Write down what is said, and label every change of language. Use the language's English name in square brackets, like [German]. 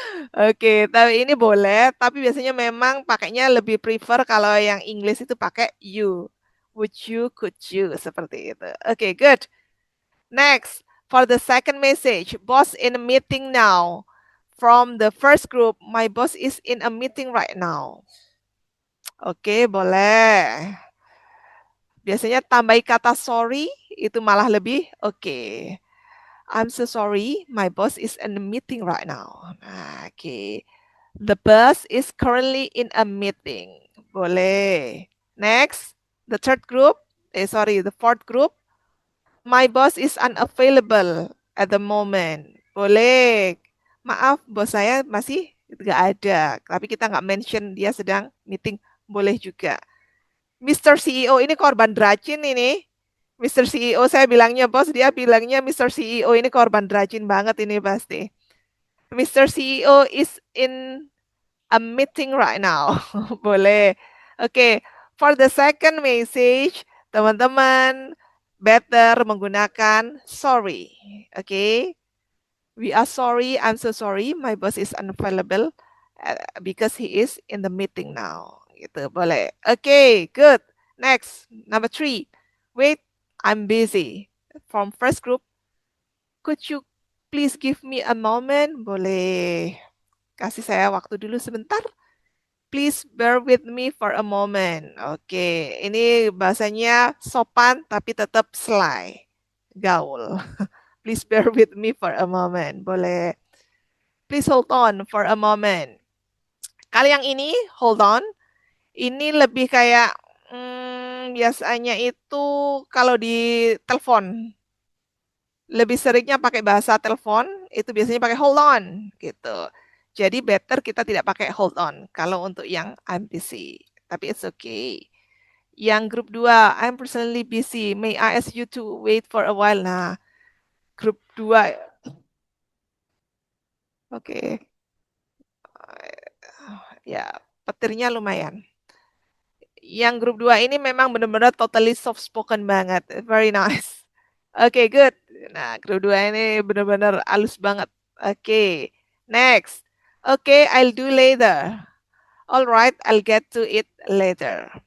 [Indonesian] Oke, tapi ini boleh, tapi biasanya memang pakainya lebih prefer kalau yang English itu pakai you. [English] Would you, could you, [Indonesian] seperti itu. [English] Oke, good. Next, for the second message, boss in a meeting now. From the first group, my boss is in a meeting right now. [Indonesian] Oke, boleh. Biasanya tambahi kata sorry, itu malah lebih oke. [English] I'm so sorry, my boss is in a meeting right now. Nah, oke. The boss is currently in a meeting. Boleh. Next, the third group, the fourth group. My boss is unavailable at the moment. [Indonesian] Boleh. Maaf, bos saya masih nggak ada. Tapi kita nggak mention dia sedang meeting. Boleh juga. Mr. CEO ini korban racun ini. Mr. CEO saya bilangnya bos, dia bilangnya Mr. CEO ini korban racun banget ini pasti. Mr. [English] CEO is in a meeting right now. Boleh. [Indonesian] Oke, [English] for the second message, [Indonesian] teman-teman better menggunakan sorry. Oke. [English] We are sorry, I'm so sorry, my boss is unavailable because he is in the meeting now. [Indonesian] Gitu, boleh. [English] Oke, good. Next, number 3. Wait, I'm busy. From first group, could you please give me a moment? [Indonesian] Boleh. Kasih saya waktu dulu sebentar. [English] Please bear with me for a moment. [Indonesian] Oke, ini bahasanya sopan tapi tetap sly. Gaul. [English] Please bear with me for a moment. [Indonesian] Boleh. [English] Please hold on for a moment. [Indonesian] Kalau yang ini, hold on. Ini lebih kayak biasanya itu kalau di telepon. Lebih seringnya pakai bahasa telepon, itu biasanya pakai hold on gitu. Jadi better kita tidak pakai hold on kalau untuk yang I'm busy. Tapi [English] it's okay. Yang grup 2, I'm personally busy. May I ask you to wait for a while? [Indonesian] Nah, grup 2. Oke. Ya, petirnya lumayan. Yang grup 2 ini memang benar-benar totally soft spoken banget. [English] Very nice. Oke, good. [Indonesian] Nah, grup 2 ini benar-benar halus banget. [English] Oke. Next. Oke, I'll do later. Alright, I'll get to it later.